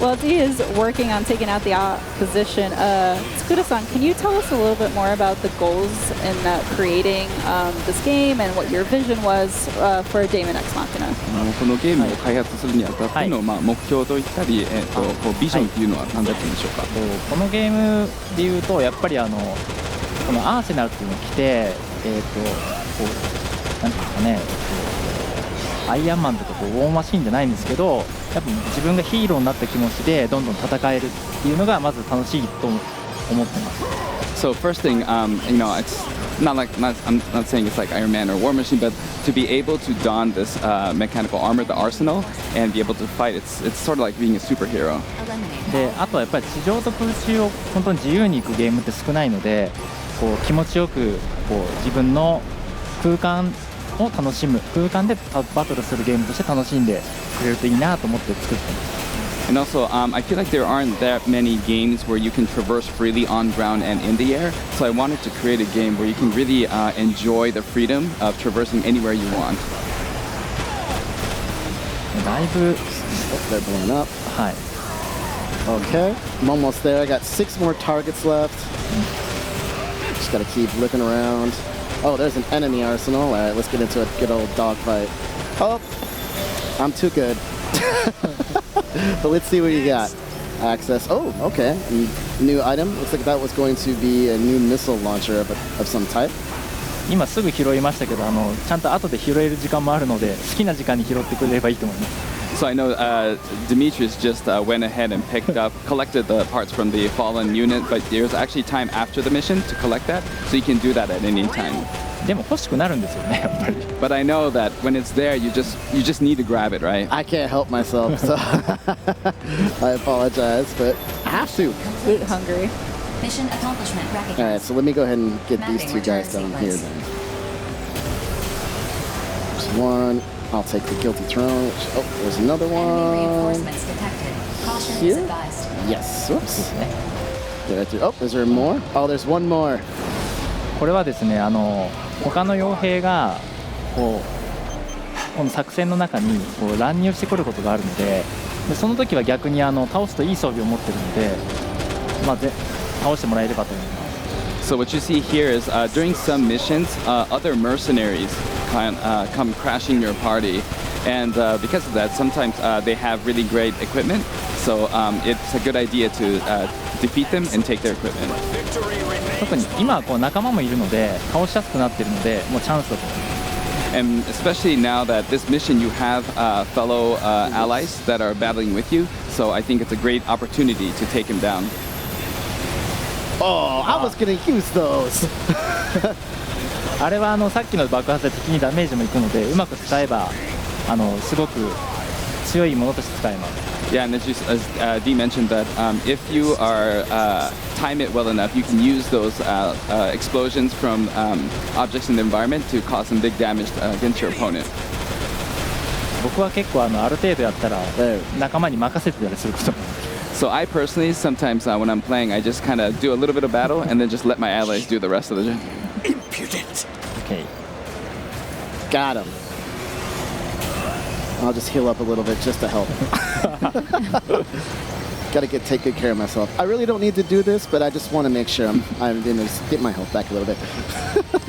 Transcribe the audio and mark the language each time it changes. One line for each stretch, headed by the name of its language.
English: While D is working on taking out the opposition, Tsukura-san, can you tell us a little bit more about the goals in creating this game and what your vision was for DAEMON X MACHINA?
Japanese: このゲームを開発するにあたっての目標といったり、ビジョンというのは何だったんでしょうか。このゲームでいうとやっぱりこのアーセナルっていうのを着てこうなんていうんですかね。アイアンマンとかウォーマシーンじゃないんですけど、やっぱ自分がヒーローになった気持ちでどんどん戦えるっていうのがまず楽しいと思ってます。
English: So first thing, it's not like I'm not saying it's like Iron Man or War Machine, but to be able to don this mechanical armor, the arsenal, and be able to fight, it's sort of like being a superhero.
Japanese: で、あとはやっぱり地上と空中を本当に自由に行くゲームって少ないので、こう気持ちよくこう自分の空間を楽しむ空間でバトルするゲームとして楽しんでくれるといいなと思って作ってます。
English: And also, I feel like there aren't that many games where you can traverse freely on ground and in the air. So I wanted to create a game where you can really enjoy the freedom of traversing anywhere you want.
Japanese: だいぶ
English: They're blowing up.
Japanese: はい
English: Okay, I'm almost there. I got 6 more targets left. Just gotta keep looking around. Oh, there's an enemy arsenal. All right, let's get into a good old dogfight. Oh, I'm too good. But let's see what you got. Access. Oh, okay. New item. Looks like that was going to be a new missile launcher of some type.
Japanese: 今すぐ拾いましたけどちゃんと後で拾える時間もあるので好きな時間に拾ってくれればいいと思います
English: So I know Demetrius just went ahead and collected the parts from the fallen unit, but there's actually time after the mission to collect that, so you can do that at any time.
Japanese: でも欲しくなるんですよねやっぱり
English: But I know that when it's there, you just need to grab it, right? I can't help myself, so I apologize, but I have to. Bit hungry. Mission accomplishment recognized. All right, so let me go ahead and get these 2 guys down here then. There's one. I'll take the guilty throne. Oh, there's another Enemy one. reinforcements detected. Caution is Here? advised. Yes. Whoops. Did I do? Oh, is there more? Oh, there's one more.
Japanese: これはですね他の傭兵がこの作戦の中に乱入してくることがあるのでその時は逆に倒すといい装備を持ってるので、倒してもらえればと思います
English: So what you see here is during some missions, other mercenaries come crashing your party, and because of that, sometimes they have really great equipment. So it's a good idea to defeat them and take their equipment.
Japanese: 特に今は仲間もいるので倒しやすくなっているのでもうチャンスだと思います
English: And especially now that this mission, you have fellow allies that are battling with you. So I think it's a great opportunity to take him down. Oh, I was gonna use those.
Japanese: あれはさっきの爆発で敵にダメージもいくのでうまく使えばすごく強いものとして使えます
English: Yeah, and as Dee mentioned that if you are time it well enough, you can use those explosions from objects in the environment to cause some big damage against your opponent.
Japanese: 僕は結構ある程度やったら仲間に任せてたりすることも
English: So I personally, sometimes when I'm playing, I just kind of do a little bit of battle and then just let my allies do the rest of the job. Impudent. Okay. Got him. I'll just heal up a little bit just to help. Gotta take good care of myself. I really don't need to do this, but I just want to make sure I'm going to get my health back a little bit.